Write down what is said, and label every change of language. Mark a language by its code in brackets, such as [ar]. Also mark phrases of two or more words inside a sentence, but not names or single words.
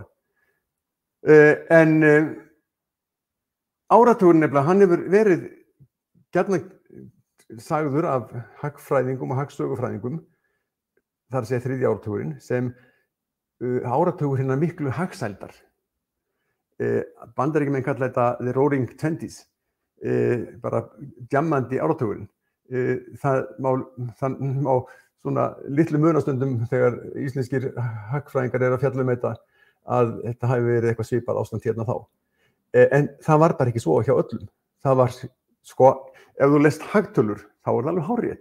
[is] En áratugurinn nefnilega, hann hefur verið gjarnan sagður af hagfræðingum og hagsögufræðingum, þar að segja þriðji áratugurinn, sem áratugur hinnar miklu hagsældar. Bandaríkjamenn kalla þetta [en] the roaring twenties, [is] bara djammandi áratugurinn. Það má svona litlu munastundum þegar íslenskir hagfræðingar að fjalla þetta, að þetta hafi verið eitthvað svipað ástand hérna þá. En það var bara ekki svo hjá öllum. Það var, ef þú lest hagtölur, þá það alveg hárrétt.